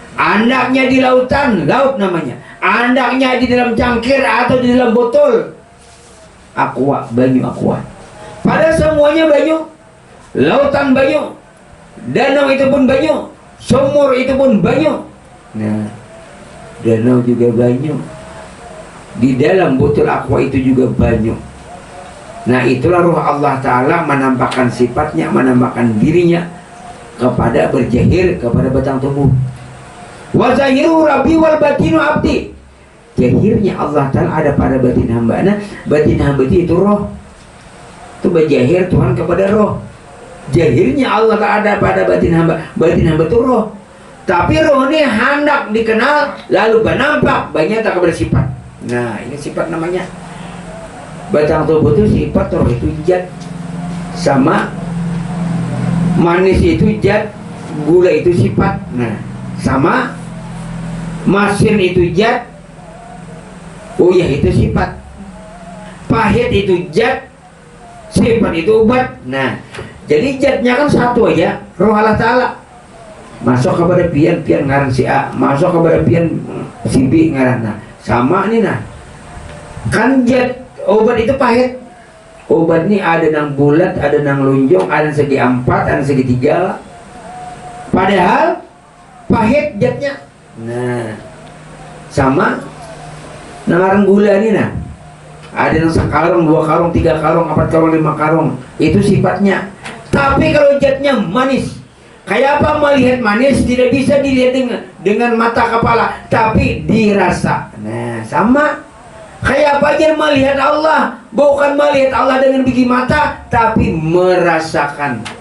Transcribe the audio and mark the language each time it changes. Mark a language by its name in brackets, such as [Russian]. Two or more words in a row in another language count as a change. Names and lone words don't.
[Banjar] Andaknya di lautan, laut namanya. Andaknya di dalam cangkir atau di dalam botol. Aqua, banyu aqua. Pada semuanya banyu. Lautan banyu. Danau itu pun banyu. Sumur itu pun banyu. Nah, danau juga banyu. Di dalam botol aqua itu juga banyu. Nah, itulah ruh Allah Ta'ala menampakkan sifatnya, menampakkan dirinya kepada berjahir, kepada batang tubuh. [Arabic] وظاهر ربي والباطن عبدي. [Banjar] Jahirnya Allah Ta'ala ada pada batin hamba. Nah, batin hamba itu roh. Itu berjahir Tuhan kepada roh. Jahirnya Allah Ta'ala ada pada batin hamba. Batin hamba itu roh. Tapi roh ini hendak dikenal, lalu bernampak, banyak tak kepada sifat. Nah, ini sifat namanya. Batang tubuh itu sifat, roh itu zat. Sama manis itu zat, gula itu sifat. Nah, sama masin itu zat, uyah itu sifat. Pahit itu zat, sifat itu obat. Nah, jadi zatnya kan satu aja, roh Allah Ta'ala. Masuk kepada pian ngaran si A, masuk kepada pian si B ngaran. Nah, sama nih nah. Kan zat obat itu pahit. Obat ini ada nang bulat, ada nang lunjong, ada segi 4, ada segi 3. Padahal pahit zatnya. Nah, sama nangarang gula ini nah. Ada yang sekarung, 2 karung, 3 karung, 4 karung, 5 karung. Itu sifatnya. Tapi kalau zatnya manis, kayak apa melihat manis tidak bisa dilihat dengan mata kepala, tapi dirasa. Nah, sama. Kayak apa aja melihat Allah, bukan melihat Allah dengan biji mata, tapi merasakan.